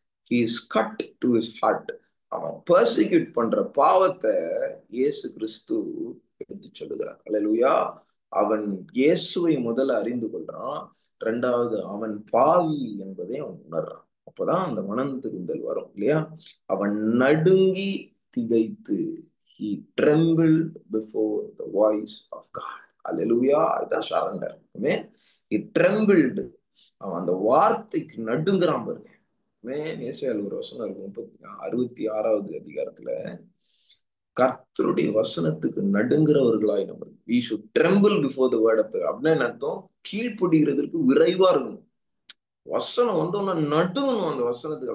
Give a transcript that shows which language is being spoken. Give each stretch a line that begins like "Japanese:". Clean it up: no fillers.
English: He is cut to his heart.
Tamil: அவன் persecute பண்ற பாவத்தை இயேசு கிறிஸ்து எடுத்து சொல்லுகிறார். அல்லேலூயா. அவன் இயேசுவை முதல்ல அறிந்து கொள்றான். இரண்டாவது, அவன் பாவி என்பதை அவன் உணர்றான். அப்பதான் அந்த மனம் திருந்தல் வரும் இல்லையா? அவன் நடுங்கி திகைத்து,
English: he trembled before the voice of God.
Tamil: அல்லேலூயா. அதுதான் சரண்டர்.
English: he trembled.
Tamil: அவன் அந்த வார்த்தைக்கு நடுங்குறான் பாருங்க. ஏசாயால ஒரு வசனம் இருக்கு 66வது அதிகாரத்துல, கர்த்தருடைய வசனத்துக்கு நடுங்குறவர்களாய் நம்ம
English: we should tremble before the word of God.
Tamil: அப்படின்னு அர்த்தம், கீழ்ப்படுகிறதுக்கு விரைவா இருக்கணும். வசனம் வந்தோம்னா நடுங்கணும் அந்த வசனத்துக்கு.